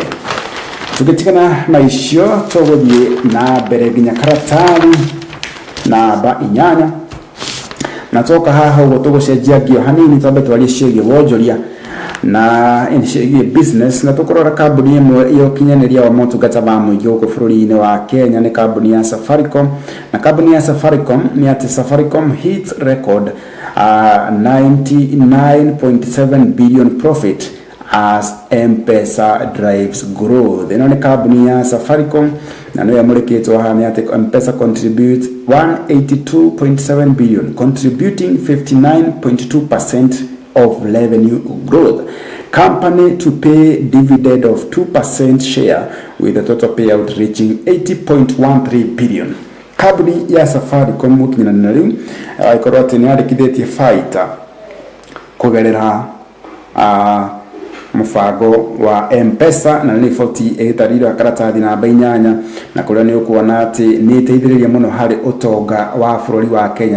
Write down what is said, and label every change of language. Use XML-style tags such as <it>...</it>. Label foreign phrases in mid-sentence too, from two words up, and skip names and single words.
<ki>Tukitigana na icio tuguthie na mbere nginya karatathi namba 8 na toka haha ugo tugucenjia ngio hanini tambe twarie ciĩgiĩ wonjoria na ciĩgiĩ business na tukurora kambuni imwe iyo kinyaniria wa motungata ma mũingĩ gũkũ bũrũri-inĩ wa Kenya ni kambuni ya Safaricom. Na kambuni ya Safaricom ni ati</ki> <en>Safaricom hit record 99.7 billion profit as M-Pesa drives growth.</en> <ki>Ino ni kambuni ya Safaricom na no yamulikitwo haha ni ati</ki> <en>M-Pesa contributes 182.7 billion, contributing 59.2% of revenue growth. Company to pay dividend of 2% share with a total payout reaching 80.13 billion.</en> <ki>Kambuni ya Safaricom mukinyana na riu ikorwo ati ni arikithitie faita kugerera mufango wa M-Pesa na riboti itariro karatathi namba 8 na kuria ni ukuona ati ni iteithiriria muno hari utonga wa bũrũri wa Kenya.</ki>